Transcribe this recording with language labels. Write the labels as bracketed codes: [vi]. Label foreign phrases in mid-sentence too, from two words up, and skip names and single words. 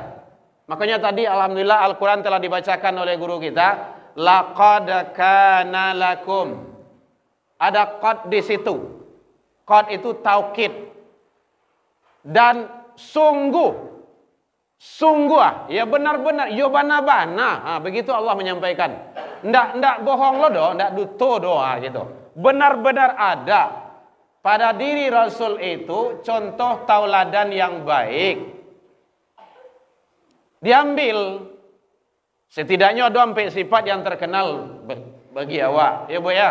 [id] Makanya tadi alhamdulillah Al-Quran telah dibacakan oleh guru kita. [ar] لقد كان لكم. [id] Ada qad di situ. Qad itu taukid. Dan sungguh ya benar-benar, [min] ya bana-bana. [id] Begitu Allah menyampaikan. [min] Ndak bohong lo doh, ndak duto doa gitu. [id] Benar-benar ada pada diri Rasul itu contoh tauladan yang baik. Diambil setidaknya ada sampai sifat yang terkenal bagi awak. Ya Bu ya.